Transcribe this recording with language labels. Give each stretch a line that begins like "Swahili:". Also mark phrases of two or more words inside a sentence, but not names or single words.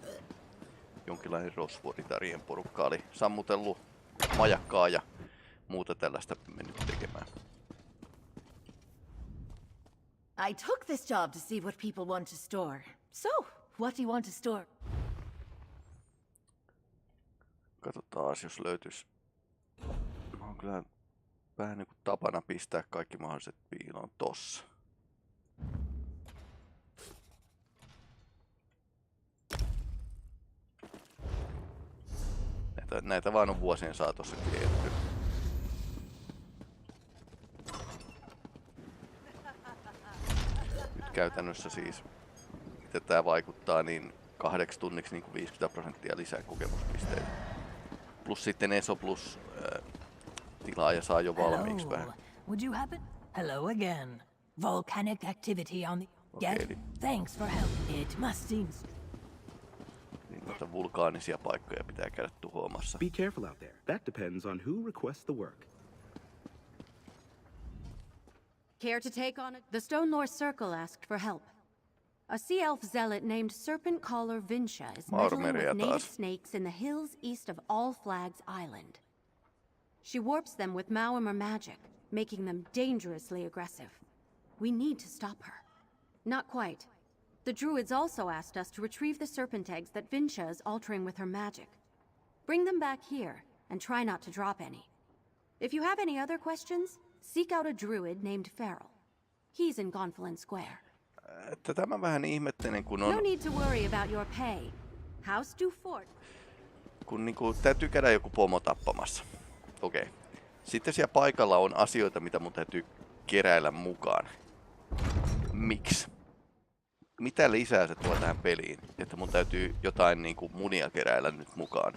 Finnish: Jonkinlainen rosvoritarien porukka oli sammutellut majakkaa ja muuta tällaista mennyt tekemään.
English: I took this job to see what people want to store. So, what do you want to store?
Finnish: Katsotaan, jos löytyisi. Mä oon kyllä vähän niin kuin tapana pistää kaikki mahdolliset piiloon tossa. Näitä vaan on vuosien saatossa kehitetty. Nyt käytännössä siis, mitä tää vaikuttaa, niin 8 tunniksi niin kuin 50% lisää kokemuspisteitä. Plus sitten ESO Plus tilaaja saa jo valmiiksi vähän.
English: Would you happen? Hello again. Volcanic activity on the...
Finnish: Okei,
English: Thanks for help. It must seem...
Finnish: Niin noita vulkaanisia paikkoja pitää käydä tuhoamassa.
English: Be careful out there. That depends on who requests the work. Care to take on it? The Stone Lore Circle asked for help. A sea elf zealot named Serpent Caller Vincia is meddling Maurmeria with native
Finnish: taas.
English: snakes in the hills east of All Flags Island. She warps them with Mauimer magic, making them dangerously aggressive. We need to stop her. Not quite. The druids also asked us to retrieve the serpent eggs that Vincia is altering with her magic. Bring them back here, and try not to drop any. If you have any other questions, seek out a druid named Feral. He's in Gonfalon Square.
Finnish: Tätä mä vähän ihmettelen, kun
English: No
Finnish: on...
English: need to worry about your pay. House do fort.
Finnish: Kun niinku täytyy käydä joku pomo tappamassa. Okei. Sitten siellä paikalla on asioita, mitä mun täytyy keräillä mukaan. Miksi? Mitä lisää se tuo tähän peliin, että mun täytyy jotain niinku munia keräillä nyt mukaan?